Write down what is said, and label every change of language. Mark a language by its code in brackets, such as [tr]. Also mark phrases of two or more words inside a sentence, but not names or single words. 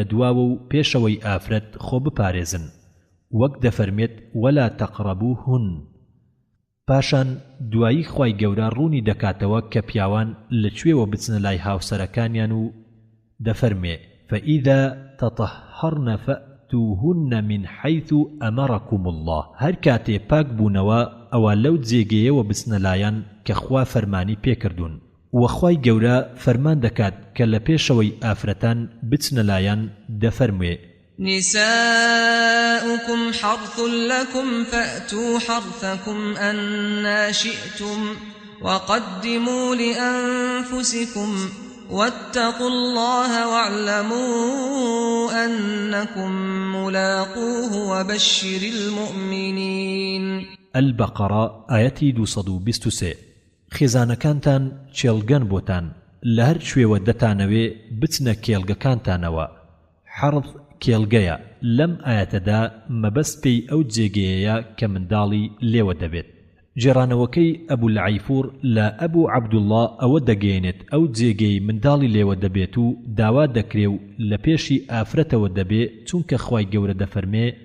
[ckb] دواوە و پێشەوەی ئافرەت خۆ بپارێزن وەک دەفەرمێت [ar] وەلا تەقڕەبوهن [ckb] پاشان دوایی خوای گەورە ڕوونی دەکاتەوە کە پیاوان لەکوێوە بچنە لای هاوسەرەکانیان و دەفەرمێ [ar] فەئیذا تەطەهەرنە فەئتوهن من حيث أمركم الله [ckb] هەر کاتێ پاک بوونەوە ئەوە لەو جێگەیەوە بچنە لایەن کە خوا فەرمانی پێکردوون وەخوای گەورە فەرمان دەکات کە لە پێشەوەی ئافرەتان بچنە لایەن دەفەرموێ [ar] نساؤكم حرث لكم فأتوا حرثكم أنا شئتم وقدموا لأنفسكم واتقوا الله واعلموا أنكم ملاقوه وبشر المؤمنين البقرة آياتي 223 [ckb] خێزانەکانتان چێڵگەن بۆتان لە هەر شوێوە دەتانەوێ بچنە کێڵگەکانتانەوە حەرث کێڵگەیە لەم ئاەتەدا مەبەست پێی ئەو جێگەیەیە کە منداڵی لێوە دەبێت جێڕانەوەکەی ئەبوو العەیفوور لە ئەبوو عەبدوڵڵا ئەوە دەگەێنێت ئەو جێگەی منداڵی لێوە دەبێت و داوا دەکرێ و لە پێشی ئافرەتەوە دەبێ چونکە خوای گەورە دەفەرمێ